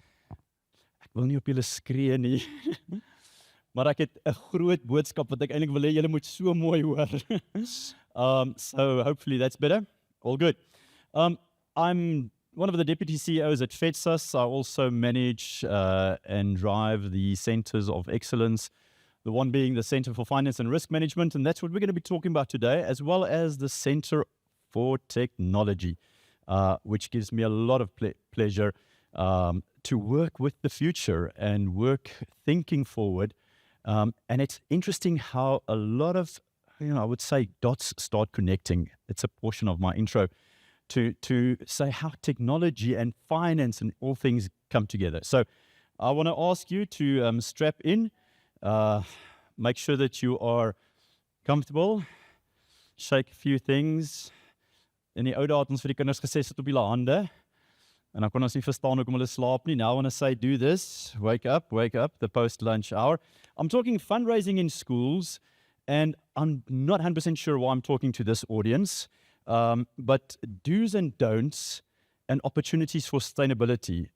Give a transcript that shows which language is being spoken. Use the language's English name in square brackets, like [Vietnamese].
[Afrikaans] Ek wil nie op julle skree nie. Maar ek het 'n groot boodskap wat ek eintlik wil hê julle moet so mooi hoor. [English] So hopefully that's better. All good. I'm one of the deputy CEOs at FEDSAS. I also manage and drive the centers of excellence, the one being the Center for Finance and Risk Management, and that's what we're going to be talking about today, as well as the Center for Technology, which gives me a lot of pleasure to work with the future and work thinking forward. And it's interesting how a lot of, I would say dots start connecting. It's a portion of my intro to say how technology and finance and all things come together. So I want to ask you to strap in, make sure that you are comfortable, shake a few things. [Afrikaans] In die ou dae het ons vir die kinders gesê sit op julle hande. En dan kon ons nie verstaan hoekom hulle slaap nie. [English] Now I want to say, do this, wake up, the post-lunch hour. I'm talking fundraising in schools, and I'm not 100% sure why I'm talking to this audience, but do's and don'ts and opportunities for sustainability.